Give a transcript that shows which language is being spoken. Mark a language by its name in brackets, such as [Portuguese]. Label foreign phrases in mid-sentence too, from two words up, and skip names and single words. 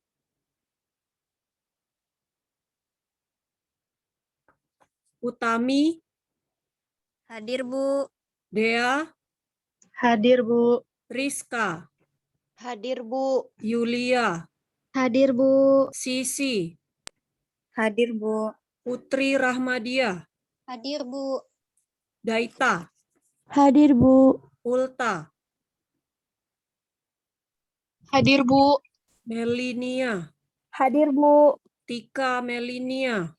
[Indonesian] Utami. Hadir, Bu. Dea. Hadir, Bu. Rizka. Hadir, Bu. Yulia. Hadir, Bu. Sisi. Hadir, Bu. Putri Rahmadia. Hadir, Bu. Daita. Hadir, Bu. Ulta. Hadir, Bu. Melinia. Hadir, Bu. Tika Melinia.